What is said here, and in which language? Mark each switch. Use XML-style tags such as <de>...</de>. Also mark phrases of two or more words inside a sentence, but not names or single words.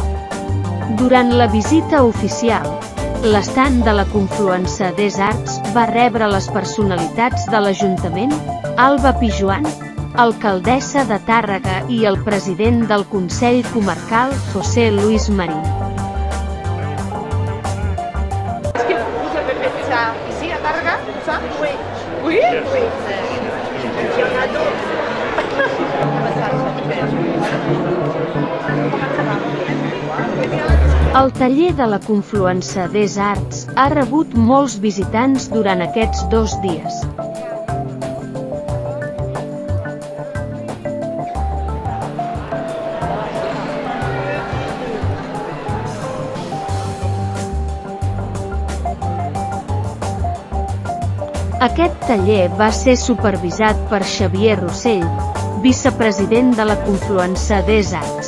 <ca>Durant la visita oficial, l'estand de la Confluence des Arts va rebre les personalitats de l'Ajuntament, Alba Pijoan, alcaldessa de Tàrrega i el president del Consell Comarcal, José Luis Marín.</ca> <fr>Est-ce que vous avez fait ça ici à Tàrrega, ça? Oui. Oui? Oui. Il y en a d'autres.</fr> <ca>El taller de la Confluence des Arts ha rebut molts visitants durant aquests 2 dies. Aquest taller va ser supervisat per Xavier Rossell, vicepresident de la Confluence des Arts.</ca>